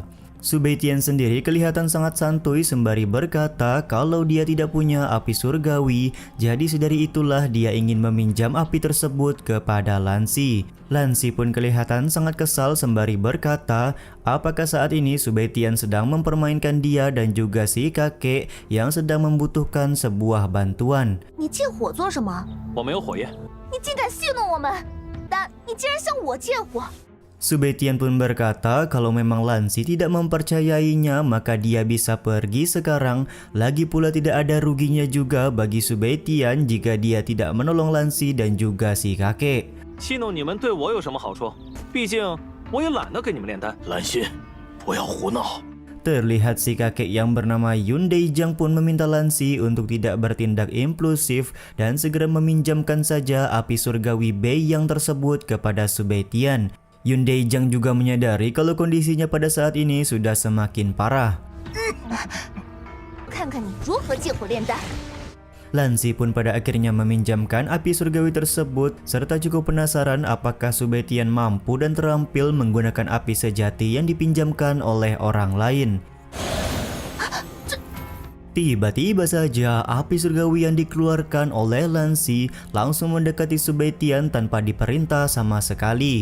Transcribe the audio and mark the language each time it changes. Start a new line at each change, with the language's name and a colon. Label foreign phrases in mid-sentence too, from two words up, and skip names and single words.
Indonesian: Su Beitian sendiri kelihatan sangat santuy sembari berkata kalau dia tidak punya api surgawi, jadi sedari itulah dia ingin meminjam api tersebut kepada Lansi. Lansi pun kelihatan sangat kesal sembari berkata, apakah saat ini Su Beitian sedang mempermainkan dia dan juga si kakek yang sedang membutuhkan sebuah bantuan.
Chinese: 你借火做什么？我没有火焰。你竟敢戏弄我们！但你竟然向我借火！
Indonesian: Su Beitian pun berkata kalau memang Lansi tidak mempercayainya maka dia bisa pergi sekarang. Lagi pula tidak ada ruginya juga bagi Su Beitian jika dia tidak menolong Lansi dan juga si kakek.
Chinese: 戏弄你们对我有什么好处？毕竟我也懒得给你们炼丹。兰心，不要胡闹。
Indonesian: Terlihat si kakek yang bernama Yun Daejang pun meminta Lansi untuk tidak bertindak impulsif dan segera meminjamkan saja api surgawi Bei yang tersebut kepada Su Beitian. Yun Daejang juga menyadari kalau kondisinya pada saat ini sudah semakin parah.
Chinese: 看看你如何借火炼丹！
Indonesian: Lansi pun pada akhirnya meminjamkan api surgawi tersebut serta cukup penasaran apakah Su Beitian mampu dan terampil menggunakan api sejati yang dipinjamkan oleh orang lain. Tiba-tiba saja api surgawi yang dikeluarkan oleh Lansi langsung mendekati Su Beitian tanpa diperintah sama sekali.